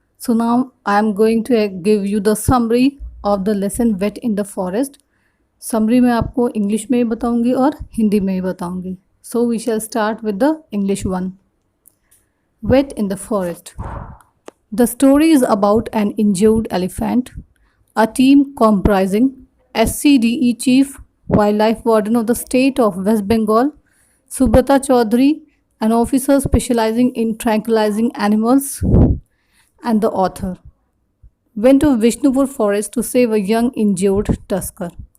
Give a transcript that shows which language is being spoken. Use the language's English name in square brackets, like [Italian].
[English] So now I am going to give you the summary of the lesson Wet in the Forest. [Hindi] Summary मैं आपको English में भी बताऊंगी और हिंदी में भी बताऊंगी. [English] So we shall start with the English one. Wet in the Forest. The story is about an injured elephant. A team comprising SCDE Chief Wildlife Warden of the state of West Bengal, Subrata Chaudhary, an officer specializing in tranquilizing animals, and the author went to Vishnupur forest to save a young injured tusker.